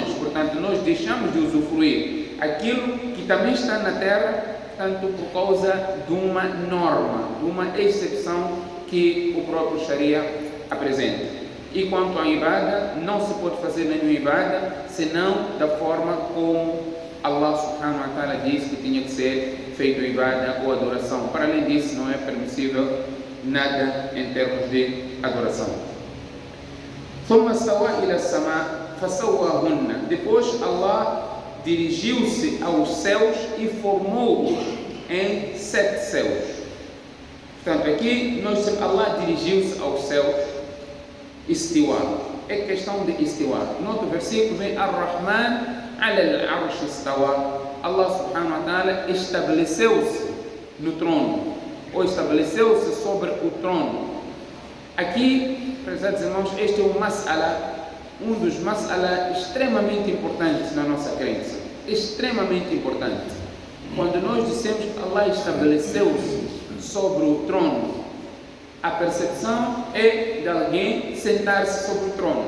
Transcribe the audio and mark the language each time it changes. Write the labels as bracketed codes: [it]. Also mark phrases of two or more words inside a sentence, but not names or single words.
[pt] Portanto, nós deixamos de usufruir aquilo que também está na terra, tanto por causa de uma norma, de uma exceção que o próprio Sharia apresenta. E quanto à ibadah, não se pode fazer nenhuma ibadah senão da forma como [ar] الله سبحانه وتعالى [pt] disse que tinha que ser feito ibadah ou adoração. Para além disso, não é permissível nada em termos de adoração. [ar] ثم استوى إلى السماء فسواهن. [pt] Depois Allah dirigiu-se aos céus e formou-os em 7 céus. Portanto, aqui Allah dirigiu-se aos céus. Istiwa é questão de istiwa. No outro versículo vem [ar] الرحمن على العرش استوى. الله سبحانه وتعالى [pt] estabeleceu-se no trono, ou estabeleceu-se sobre o trono. Aqui, prezados irmãos, este é um dos mas'ala extremamente importantes na nossa crença. Extremamente importante. Quando nós dissemos que Allah estabeleceu-se sobre o trono, a percepção é de alguém sentar-se sobre o trono.